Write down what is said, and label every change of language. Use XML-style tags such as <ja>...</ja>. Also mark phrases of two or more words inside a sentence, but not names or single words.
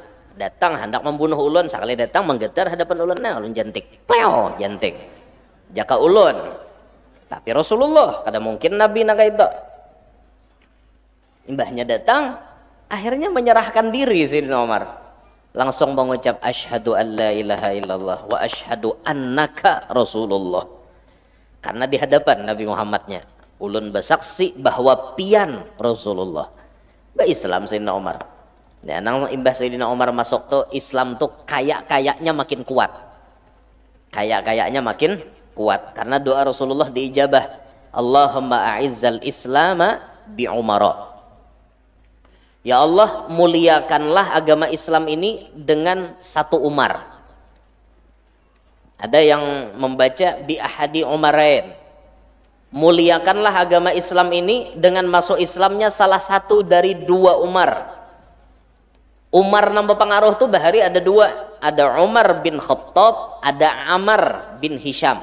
<bjn>Datang hendak membunuh ulun, sekali datang menggetar hadapan ulun, nah ulun jantik, pleo jantik, jaka ulun. Tapi Rasulullah kada mungkin Nabi nak itu. Imbahnya datang, akhirnya menyerahkan diri Sayyidina Umar. Langsung mengucap</bjn> <ar>أشهد أن لا إله إلا الله وأشهد أنك رسول الله.</ar> <bjn>Karena di hadapan Nabi Muhammadnya, ulun bersaksi bahwa pian Rasulullah. Ba Islam Sayyidina Umar. Ya, nang imbah Sayyidina Umar masuk tuh Islam tuh kayak-kayaknya makin kuat. Kayak-kayaknya makin kuat karena doa Rasulullah diijabah.</bjn> <ar>اللهم أعز الإسلام بعمر. يا الله,</ar> <id>muliakanlah agama Islam ini dengan satu Umar. Ada yang membaca</id> <ar>بأحد العمرين.</ar> <id>Muliakanlah agama Islam ini dengan masuk Islamnya salah satu dari dua Umar.</id> <bjn>Umar nambah pengaruh tuh bahari ada dua, ada Umar bin Khattab, ada Ammar bin Hisham.</bjn>